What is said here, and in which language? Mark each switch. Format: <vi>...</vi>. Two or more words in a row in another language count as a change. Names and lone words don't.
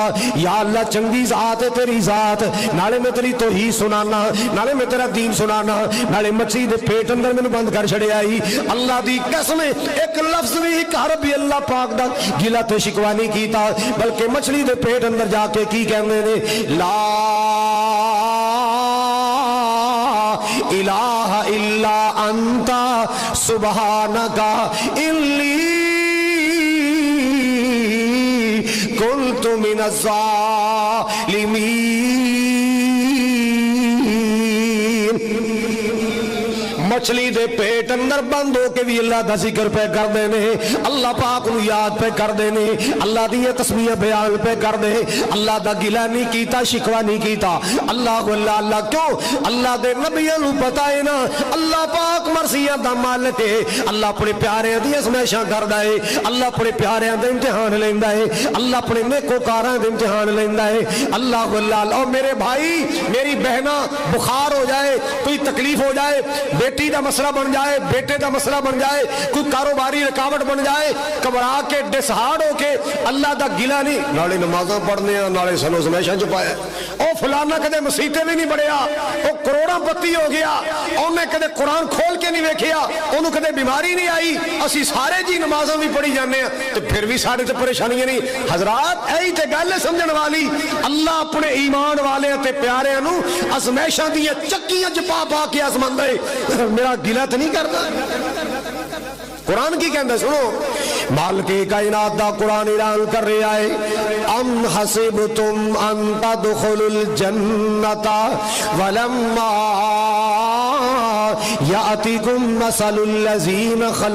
<pa>یا اللہ چنگی ذات ہے تیری ذات، نالے میں تیری توحید سنانا، نالے میں تیرا دین سنانا، نالے مچھلی دے پیٹ اندر میں بند کر چھڑے آئی۔ اللہ دی قسم ایک لفظ بھی ایک حرف بھی اللہ پاک دا گلہ تے شکوہ نہیں کیتا، بلکہ مچھلی دے پیٹ اندر جا کے کی کہنے نے</pa> <ar>لا الہ الا انت سبحانک انی کنت من الظالمین۔</ar> <pa>مچھلی دے پیٹ اندر بند ہو کے بھی اللہ دا ذکر پہ کر دینے، اللہ پاک نو یاد پہ کر دینے، اللہ دی تسبیح بیان پہ کر دے۔ اللہ دا گلہ نہیں کیتا، شکوہ نہیں کیتا۔ اللہ اللہ اللہ کیوں؟ اللہ دے نبیوں نو پتہ ہے نا اللہ پاک مرضیاں دا مالک ہے، اللہ اپنے پیاریاں دی ازمائشاں کردا ہے، اللہ اپنے پیاریاں دے امتحان لیندا ہے، اللہ اپنے نیکوکاراں دے امتحان لیندا ہے۔ اللہ اللہ اللہ میرے بھائی میری بہنا بخار ہو جائے، کوئی تکلیف ہو جائے، بیٹی دا مسئلہ بن جائے، بیٹے دا مسئلہ بن جائے، کوئی کاروباری رکاوٹ بن جائے، گھبرا کے ڈسہارڈ ہو کے اللہ دا گلہ نہیں، نالے نمازاں پڑھنے ہیں، نالے سنو ازمائشاں چھپایا، او فلانا کدے مسیطے بھی نہیں بڑھیا، او کروڑاں پتی ہو گیا، انہیں کدے قرآن کھول کے نہیں ویکھیا، انہوں کدے بیماری نہیں آئی، اسی سارے جی نمازاں بھی پڑھی جانے ہیں، تو پھر بھی سارے تے پریشانیاں نہیں۔ حضرات ایہی تے گل سمجھن والی، اللہ اپنے ایمان والے تے پیارے نو ازمائشاں دی چکیاں چپا پا کے آزماندا ہے، میرا گلہ تو نہیں کرتا۔ قرآن کی کہندہ سنو، مالک کائنات دا قرآن اعلان کر رہا ہے</pa> <ar>ام حسبتم ان تدخلوا الجنت ولما یاتکم مثل الذین خلو من قبلکم مستهم البأساء والضراء وزلزلوا حتى يقول الرسول والذين آمنوا معه متى نصر الله الا في غرور۔</ar> <ur>اللہ تعالیٰ فرماتا ہے</ur> <ar>ام حسبتم ان تدخلوا الجنت ولما یاتکم مثل الذین خلو من قبلکم مستهم البأساء</ar>